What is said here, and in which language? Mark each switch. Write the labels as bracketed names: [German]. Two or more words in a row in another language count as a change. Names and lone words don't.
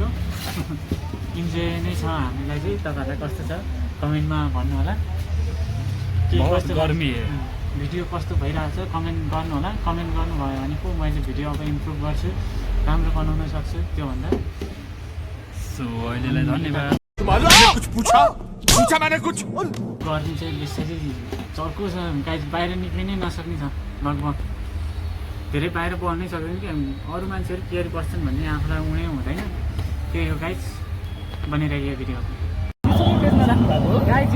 [Nepali] इन्जोय नै छ हामीलाई चाहिँ। तपाईँहरूलाई कस्तो छ कमेन्टमा भन्नु होला, के कस्तो गर्मी भिडियो कस्तो भइरहेको छ कमेन्ट गर्नु होला। कमेन्ट गर्नुभयो भने पो मैले भिडियो अब इम्प्रुभ गर्छु, राम्रो बनाउन सक्छु त्योभन्दा। सो अहिलेलाई धन्यवाद। [Hindi] कुछ पूछा मैंने कुछ। [Nepali] गर्मी चाहिँ बेसरी चर्को छ गाइज, बाहिर निक्लिनै नसक्ने छ लगभग। धेरै बाहिर बढ्नै सक्दैन कि अरू मान्छेहरू केयर बस्छन् भन्ने आफूलाई उडै हुँदैन। त्यही हो गाइज, बनिरहेको भिडियो गाइज।